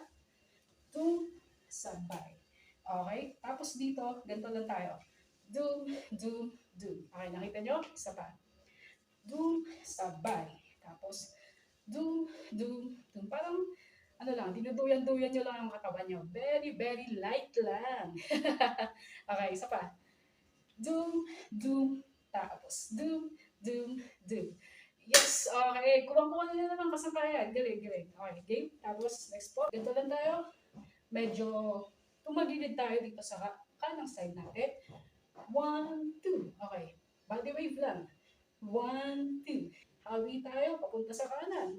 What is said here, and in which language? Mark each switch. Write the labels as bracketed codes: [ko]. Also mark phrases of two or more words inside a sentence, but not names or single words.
[tl] 2, sabay. Okay? Tapos dito, ganito lang tayo. Doom, doom, doom. Okay, nakita nyo? Isa pa. Doom, sabay. Tapos, doom, doom, doom. Parang, ano lang, dinuduyan-duyan nyo lang ang katawan nyo. [en] Very, very light [tl] lang. Okay, isa pa. Doom, doom, tapos doom, doom, doom. [en] Yes, okay. [tl] Kulang-kulang na naman kasangkayan. Galing, galing. [en] Okay, game. [tl] Tapos, next po. Ganito lang tayo. Medyo tumagilid tayo dito sa kanang side natin. 1, 2. Okay. [en] Body wave [tl] lang. 1, 2. Hawi tayo. Papunta sa kanan.